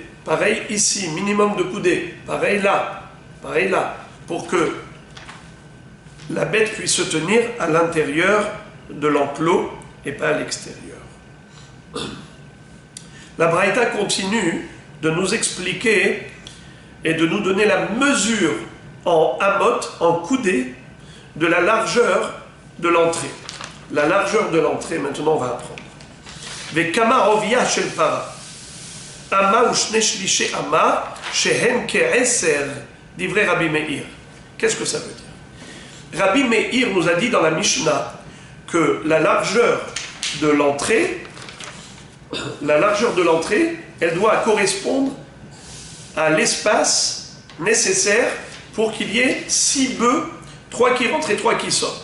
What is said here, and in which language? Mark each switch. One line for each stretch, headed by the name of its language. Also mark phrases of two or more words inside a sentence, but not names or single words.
French: Pareil ici, minimum 2 coudées. Pareil là, pour que la bête puisse se tenir à l'intérieur de l'enclos et pas à l'extérieur. La Braïta continue de nous expliquer et de nous donner la mesure en amot, en coudées, de la largeur de l'entrée. La largeur de l'entrée, maintenant on va apprendre.
Hebrew: וכמה רוחבה של פרצה. אמה או שני שלישי אמה, שהן כעשר, דברי רבי מאיר.
French: Qu'est-ce que ça veut dire? Rabbi Meir nous a dit dans la Mishnah que la largeur de l'entrée, elle doit correspondre à l'espace nécessaire pour qu'il y ait 6 bœufs, 3 qui rentrent et 3 qui sortent.